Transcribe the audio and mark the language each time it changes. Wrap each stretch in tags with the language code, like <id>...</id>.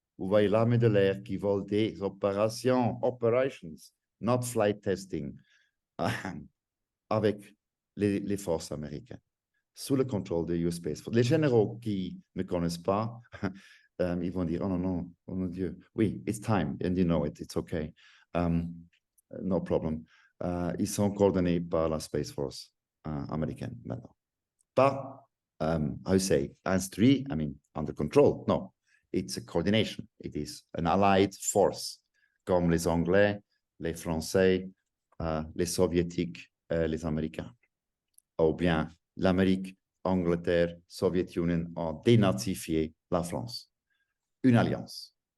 <fr>Vous voyez l'armée de l'air qui vole des</fr> <en>operations, not flight testing,</en> <fr>avec les forces américaines sous le contrôle de US Space Force. Les généraux qui ne connaissent pas, ils vont dire, oh non, non, oh mon Dieu, oui,</fr> <en>it's time, and you know it, it's okay, no problem.</en> <fr>Ils sont coordonnés par la Space Force américaine maintenant. Pas,</fr> <en>how you say, hands-free, I mean, under control, no. It's a coordination. It is an allied force,</en> <fr>comme les Anglais, les Français, les Soviétiques, les Américains. Ou bien l'Amérique, Angleterre, Soviet Union ont dénazifié la France. Une alliance.</fr>